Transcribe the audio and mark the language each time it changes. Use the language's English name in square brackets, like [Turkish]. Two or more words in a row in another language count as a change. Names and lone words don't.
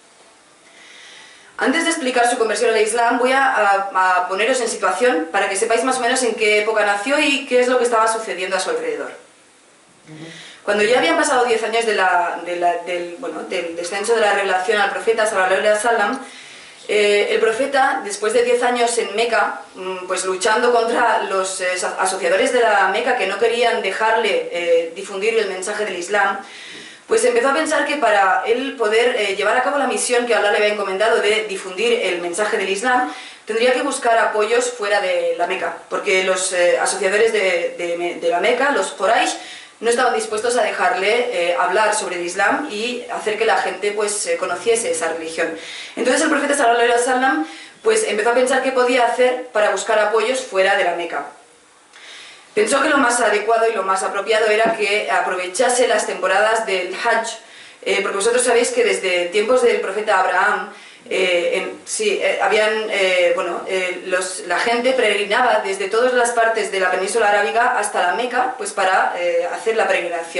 [Spanish] Antes de explicar su conversión al Islam, voy a poneros en situación para que sepáis más o menos en qué época nació y qué es lo que estaba sucediendo a su alrededor. Cuando ya habían pasado 10 años del descenso de la revelación al profeta [Arabic] صلى الله عليه وسلم, [Spanish] el profeta, después de 10 años en Meca, pues luchando contra los asociadores de la Meca que no querían dejarle difundir el mensaje del Islam, pues empezó a pensar que para él poder llevar a cabo la misión que Allah le había encomendado de difundir el mensaje del Islam, tendría que buscar apoyos fuera de la Meca, porque los asociadores de la Meca, los Quraysh, no estaban dispuestos a dejarle hablar sobre el Islam y hacer que la gente pues conociese esa religión. Entonces el profeta [Arabic] صلى الله عليه وسلم [Spanish] pues empezó a pensar qué podía hacer para buscar apoyos fuera de la Meca. Pensó que lo más adecuado y lo más apropiado era que aprovechase las temporadas del Hajj, porque vosotros sabéis que desde tiempos del profeta Abraham La gente peregrinaba desde todas las partes de la península arábiga hasta la Meca, pues para hacer la peregrinación.